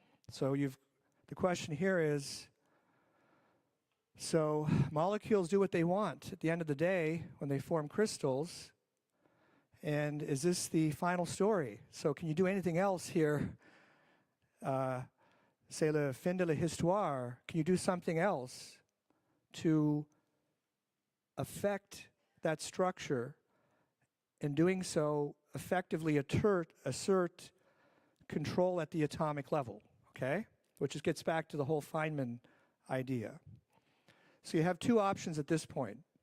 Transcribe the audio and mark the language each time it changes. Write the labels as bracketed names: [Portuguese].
[English] So the question here is, so molecules do what they want at the end of the day when they form crystals, and is this the final story? So can you do anything else here? [French] C'est le fin de l'histoire. [English] Can you do something else to affect that structure, and doing so effectively assert control at the atomic level, okay? Which just gets back to the whole Feynman idea. So you have two options at this point.